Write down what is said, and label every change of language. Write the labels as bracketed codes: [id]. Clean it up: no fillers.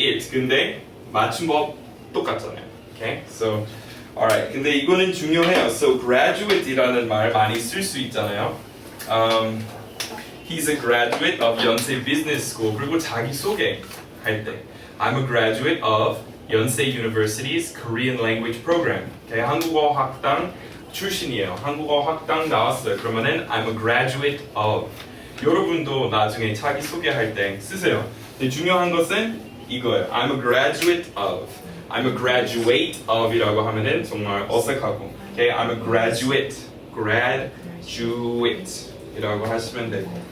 [ko] 근데 맞춤법 똑같잖아요. Okay, so, alright. 근데 이거는 중요해요. So, graduate이라는 말 많이 쓸 수 있잖아요. [en] He's a graduate of Yonsei Business School. [ko] 그리고 자기 소개 할 때, [en] I'm a graduate of Yonsei University's Korean Language Program. [ko] Okay, 한국어 학당 출신이에요. 한국어 학당 나왔어요. [en] 그러면은 I'm a graduate of. [ko] 여러분도 나중에 자기 소개할 때 쓰세요. 근데 중요한 것은 이거예요. [en] I'm a graduate of. I'm a graduate of이라고 [ko] 하면은 정말 어색하고. [en] Okay, I'm a graduate. graduate이라고 [ko] 하시면 되고.